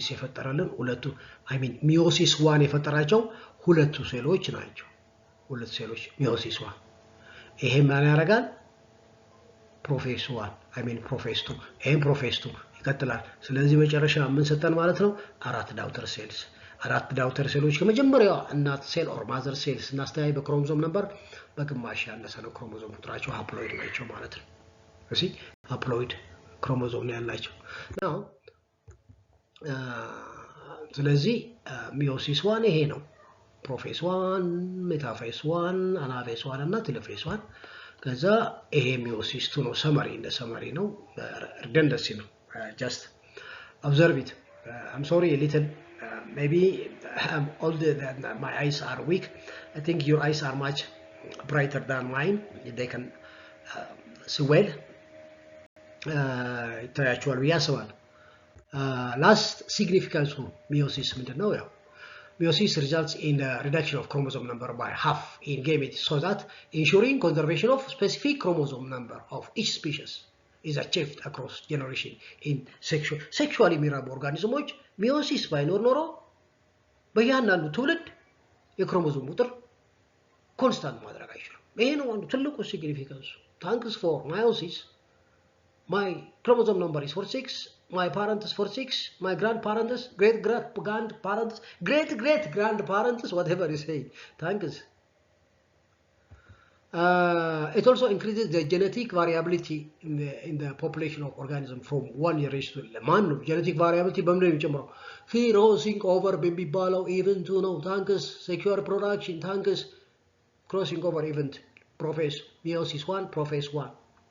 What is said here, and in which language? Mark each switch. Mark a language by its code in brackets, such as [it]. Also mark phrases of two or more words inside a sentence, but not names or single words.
[am] የፈጠራልን ሁለቱ [en] I mean meiosis 1 [am] የፈጠራቸው ሁለቱ ሴሎች ናቸው ሁለት ሴሎች meiosis 1 ይሄ ማን ያደርጋል [en] prophase 1 I mean prophase 2 [am] ይሄ prophase 2 ይቀጥላል ስለዚህ መጨረሻ ምን ሰጠን ማለት ነው አራት [en] daughter cells [am] አራት ዳውተር ሴሎች ከመጀመሪያው እናት ሴል ኦር ማዘር ሴል ስናስተያይ በክሮሞዞም ነበር በግማሽ ያነሰ ነው ክሮሞዞም ቁጥራቸው ሃፕሎይድ ናቸው ማለት ነው እሺ ሃፕሎይድ ክሮሞዞም ነው ያላቸው now ስለዚህ ሚዮሲስ 1 ይሄ ነው ፕሮፌስ 1 ሜታፌስ 1 አናፌስ 1 እና ቴሎፌስ 1 ከዛ ይሄ ሚዮሲስ 2 ነው ሰመሪ እንደ ሰመሪ ነው redundancy ነው [en] just observe it I'm sorry a little maybe all my eyes are weak I think your eyes are much brighter than mine they can see well [am] ታያችኋል ያስባል [en] last significance of meiosis [am] ምንድነው ያው [en] meiosis results in the reduction of chromosome number by half in gametes so that ensuring conservation of specific chromosome number of each species is achieved across generation in sexually [am] የሚራቡ ኦርጋኒዝሞች meiosis ባይኖር ኖሮ በእያንዳንዱ ትውልድ የክሮሞዞም ቁጥር ኮንስታንት ማድረግ አይችልም ይሄ ነው አንዱ ትልቁ ሲግኒፊካንስ [en] thanks for meiosis my chromosome number is 46 my parent is 46 my grandparents great grandparents whatever you say thanks it also increases the genetic variability in the population of organism from one generation to the man genetic variability [am] በምን የሚጨምረው [en] crossing over [am] በሚባለው event ነው [en] thanks sexual reproduction thanks crossing over event prophase meiosis 1 prophase 1